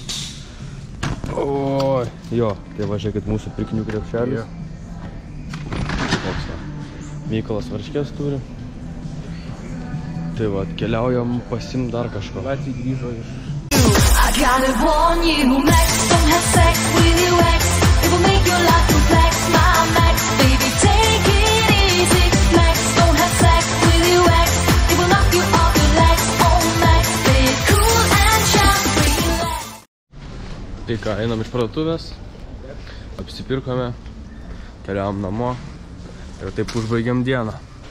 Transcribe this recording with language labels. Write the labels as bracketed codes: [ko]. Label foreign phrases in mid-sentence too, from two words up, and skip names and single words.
[lt] Oi, jo, tai va, žiūrėkit mūsų pirkinių krepšelis. Koks va, Mykolas varškės turi. Tai va, keliaujam pasimt dar kažko. Latvija grįžo iš... [en] I gotta warn you, Max, don't have sex with your ex. It will make your life complex, my Max. Baby, take it easy, Max, don't have sex with your ex. It will knock you off your legs, oh Max. Stay cool and sharp, relax. [lt] Tai ką, einam iš parduotuvės, apsipirkome, keliavom namo ir taip užbaigiam dieną.